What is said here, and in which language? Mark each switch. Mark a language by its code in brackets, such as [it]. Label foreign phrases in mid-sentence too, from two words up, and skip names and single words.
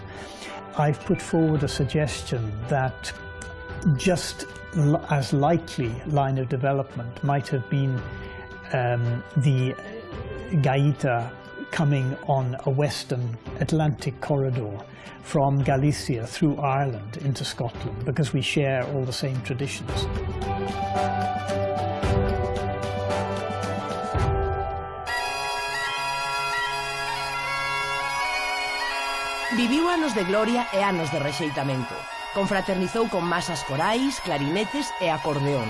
[en] I've put forward a suggestion that just as likely line of development might have been the gaita coming on a western Atlantic corridor from Galicia through Ireland into Scotland, because we share all the same traditions. [gl] Viviu anos de gloria e anos de rexeitamento. Confraternizou con masas corais, clarinetes e acordeóns.